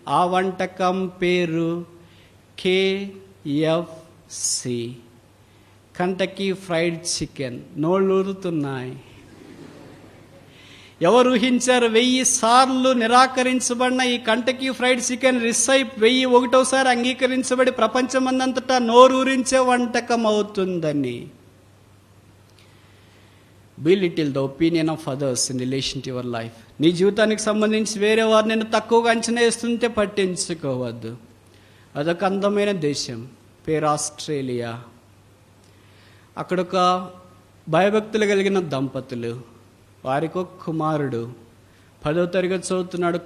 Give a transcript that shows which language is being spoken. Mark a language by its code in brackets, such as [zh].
[te] ఆ వంటకం పేరు KFC, కంటకీ ఫ్రైడ్ చికెన్. నోళ్ళూరుతున్నాయి. ఎవరు ఊహించారు? 1000 సార్లు నిరాకరించబడిన ఈ కంటకీ ఫ్రైడ్ చికెన్ రిసైప్ 1001సారి అంగీకరించబడి ప్రపంచమందంతటా నోరూరించే వంటకం అవుతుందని. [en] belittle the opinion of others in relation to your life. [te] నీ జీవితానికి సంబంధించి వేరే వారు నేను తక్కువగా అంచనా వేస్తుంటే పట్టించుకోవద్దు. అదొక అందమైన దేశం, పేరు ఆస్ట్రేలియా. అక్కడొక భయభక్తులు కలిగిన దంపతులు, వారికి ఒక కుమారుడు 10వ తరగతి చదువుతున్నాడు.